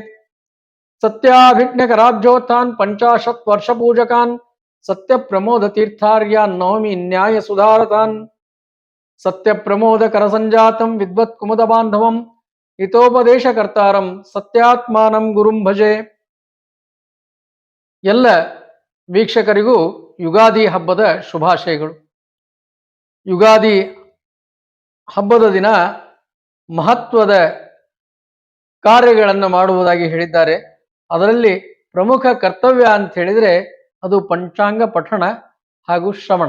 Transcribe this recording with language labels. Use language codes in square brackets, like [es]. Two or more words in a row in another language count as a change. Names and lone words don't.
[sa] सत्याभिज्ञकराब्जोत्थान् 50 वर्षपूजकान् सत्यप्रमोदतीर्थार्यान् नौमि न्यायसुधारतान्। सत्यप्रमोदकरसञ्जातं विद्वत्कुमुदबान्धवं ಹಿತೋಪದೇಶಕರ್ತಾರಂ ಸತ್ಯಾತ್ಮಾನಂ ಗುರುಂ ಭಜೆ. [kn] ಎಲ್ಲ ವೀಕ್ಷಕರಿಗೂ ಯುಗಾದಿ ಹಬ್ಬದ ಶುಭಾಶಯಗಳು. ಯುಗಾದಿ ಹಬ್ಬದ ದಿನ ಮಹತ್ವದ ಕಾರ್ಯಗಳನ್ನು ಮಾಡುವುದಾಗಿ ಹೇಳಿದ್ದಾರೆ. ಅದರಲ್ಲಿ ಪ್ರಮುಖ ಕರ್ತವ್ಯ ಅಂತ ಹೇಳಿದರೆ ಅದು ಪಂಚಾಂಗ ಪಠಣ ಹಾಗೂ ಶ್ರವಣ.